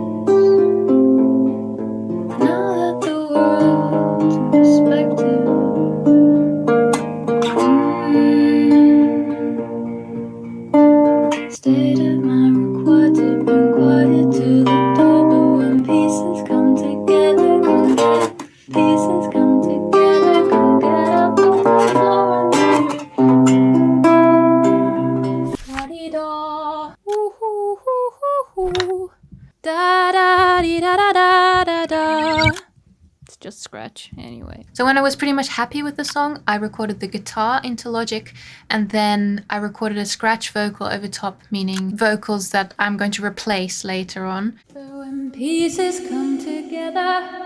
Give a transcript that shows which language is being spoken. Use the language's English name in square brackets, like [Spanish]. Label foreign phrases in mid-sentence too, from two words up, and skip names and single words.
[English] Now that the world's in perspective, state of mind required to bring quiet to the door. But when pieces come together, pieces come together, come get up on the floor and Da-dee-da, ooh-hoo-hoo-hoo-hoo. Da-da-dee-da-da-da-da-da. It's just scratch anyway. So when I was pretty much happy with the song, I recorded the guitar into Logic, and then I recorded a scratch vocal over top, meaning vocals that I'm going to replace later on. so when pieces come together.